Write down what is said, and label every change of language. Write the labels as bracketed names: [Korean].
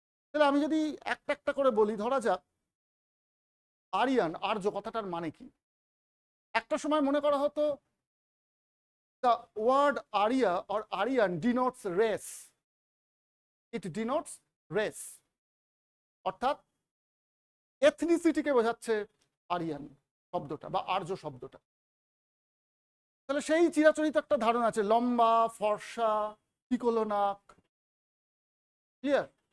[Bangla] তাহলে আমি যদি একটা একটা করে বলি, ধরা যাক আরিয়ান, আর্য কথাটার মানে কি? একটা সময় মনে করা হতো [English] the word Arya or Aryan denotes race. It denotes race. [Bangla] অর্থাৎ এথনিসিটিকে বোঝাচ্ছে আরিয়ান শব্দটা বা আর্য শব্দটা। তাহলে সেই চিরাচরিত একটা ধারণা আছে, লম্বা, ফর্সা, পিকোলো নাক, ক্লিয়ার?